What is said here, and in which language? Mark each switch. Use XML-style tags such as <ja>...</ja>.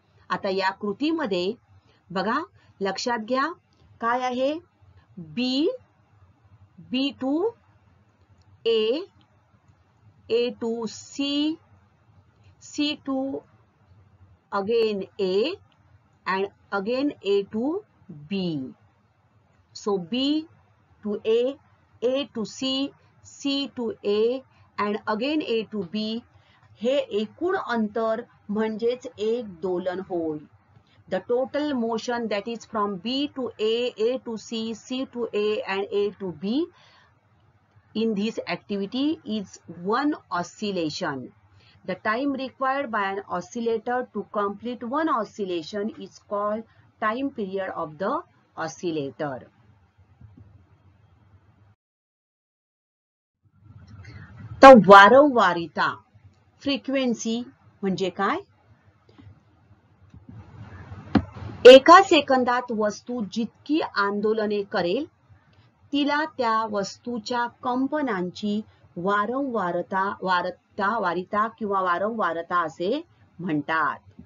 <mr>आता या कृतीमध्ये बघा, लक्षात घ्या काय आहे, बी to A to C, C to again A and again A to B.</mr> <en>So B to A to C, C to A and again A to B</en> <mr>हे एकूण अंतर म्हणजेच एक दोलन होय।</mr> <en>The total motion that is from B to A to C, C to A and A to B in this activity is one oscillation. The time required by an oscillator to complete one oscillation is called time period of the oscillator.</en> <mr>तर वारंवारिता, frequency म्हणजे काय, एका सेकंदात वस्तू जितकी आंदोलने करेल तिला त्या वस्तूच्या कंपनांची वारिता किंवा वारंवारता असे म्हणतात.</mr>